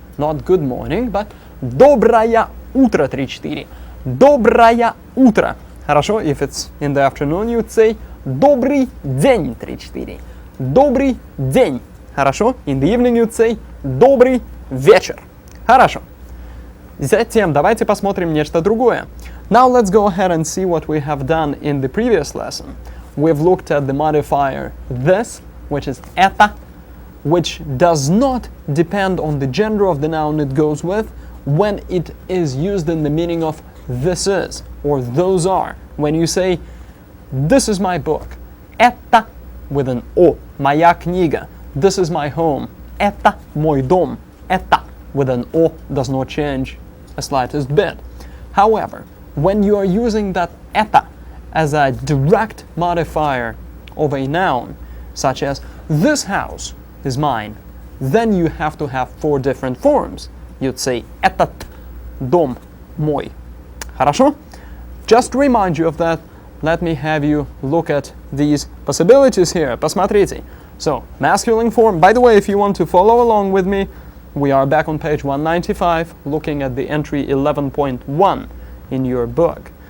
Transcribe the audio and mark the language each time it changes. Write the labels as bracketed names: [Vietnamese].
[English] Not good morning, but [Russian] доброе утро [English] 3-4. [Russian] Доброе утро. Хорошо? [English] If it's in the afternoon, you'd say [Russian] добрый день [English] 3-4. [Russian] Добрый день. Хорошо? [English] In the evening, you'd say [Russian] добрый вечер. Хорошо. Затем давайте посмотрим нечто другое. [English] Now let's go ahead and see what we have done in the previous lesson. We've looked at the modifier this, which is это, which does not depend on the gender of the noun it goes with when it is used in the meaning of this is or those are. When you say this is my book, это with an о, [Russian] моя книга. [English] This is my home, [Russian] это мой дом. [English] Это with an о does not change a slightest bit. However, when you are using that это as a direct modifier of a noun, such as this house is mine, then you have to have 4 different forms. You'd say [Russian] этот дом мой. Хорошо? [English] Just to remind you of that, let me have you look at these possibilities here. [Russian] Посмотрите. [English] So, masculine form. By the way, if you want to follow along with me, we are back on page 195, looking at the entry 11.1 in your book.